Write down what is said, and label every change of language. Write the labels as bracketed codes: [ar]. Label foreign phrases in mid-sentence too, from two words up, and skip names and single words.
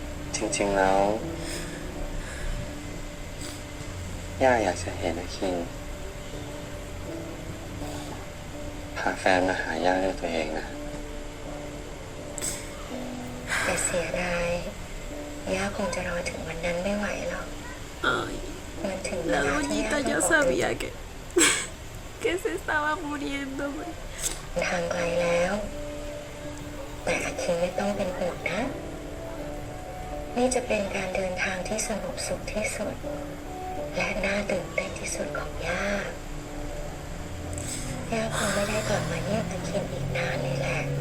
[th] จริงๆแล้วย่าอยากจะเห็นอาคินพาแฟนมาหาย่าด้วยตัวเองนะ แต่เสียดายย่าคงจะรอถึงวันนั้นไม่ไหวหรอก [es] Ay, [th] มันถึงเว [es] la [th] ลาที่ย่า [es] doñita [th] ต้อง [es] ya [th] ออก [es] sabía que se estaba muriendo, güey. [th] ทางไกลแล้ว แต่อาคินไม่ต้องเป็นห่วงนะ นี่จะเป็นการเดินทางที่สงบสุขที่สุด และน่าตื่นเต้นที่สุดของย่า ย่าคงไม่ได้กลับมาเยี่ยมอาคินอีกนานเลยแหละ